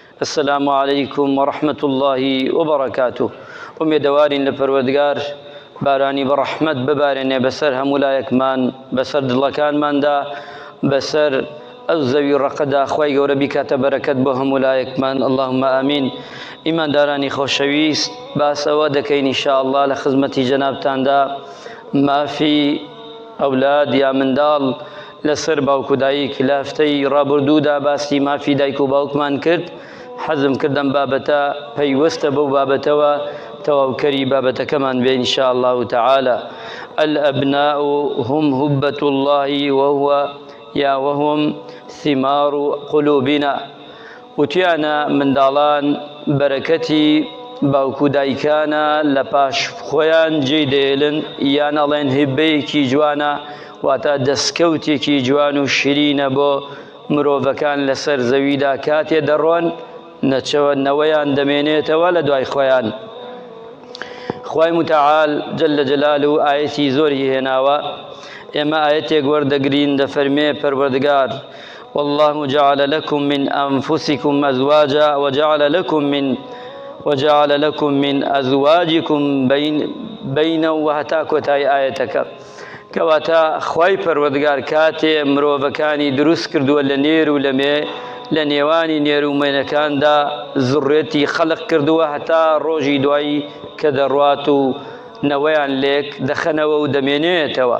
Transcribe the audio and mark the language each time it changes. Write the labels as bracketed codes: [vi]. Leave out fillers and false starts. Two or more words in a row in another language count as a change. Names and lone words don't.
[ar] السلام عليكم ورحمة الله وبركاته. [ckb] دوارين لپروردگار بارانی برحمت ببارێنێ بەسەر هەموو لایەکمان، بەسەر دڵەکانماندا، بەسەر ئەو زەوی ڕقەدا. خوای گەورە بیکاتە بەرەکەت بۆ هەموو لایەکمان. [ar] اللهم ئامین. [ckb] ئیماندارانی خۆشەویست، باسەوە دەکەین ئینشاءالله لە خزمەتی جەنابتاندا مافی ئەولاد یا منداڵ لەسەر باوک و دایک. لە هەفتەی ڕابردوودا باسی مافی دایک و باوکمان کرد. حەزم کردم بابەتە پەیوەستە بەو بابەتەوە تەواوکەری بابەتەکەمان بێ [ar] ئینشاء الله تعالى. الأبناء هم هبة الله وهم ثمار قلوبنا. [ckb] وتیانە منداڵان بەرەکەتی باوک و دایکانە لە پاش خۆیان جێی دێڵن، یان ئەڵێن هیبەیەکی جوانە، واتە دەستکەوتێکی جوان و شیرینە بۆ مرۆڤەکان لەسەر زەویدا کاتێ دەڕۆن نەوەیان دەمێنێتەوە لە دوای خۆیان. خوای متعال [ar] جل جلاله [ckb] ئاەتی زۆری هێناوە، ئێمە ئاەتێک وەردەگرین دەفەرمێ پەروەردگار: [ar] والله جعل لكم من أنفسكم أزواجا وجعل لكم من أزواجكم بينا [ckb] وهتا کۆتای ئاەتەکە. کەواتە خوای پەروەردگار کاتێ مرۆڤەکانی دروست کردووە لە نێر و لە نێوانی نێر و مێنەکاندا زوڕێتی خەڵق کردووە هەتا ڕۆژی دوایی کە دەڕوات و نەوەیان لێک دەخەنەوە و دەمێنێتەوە.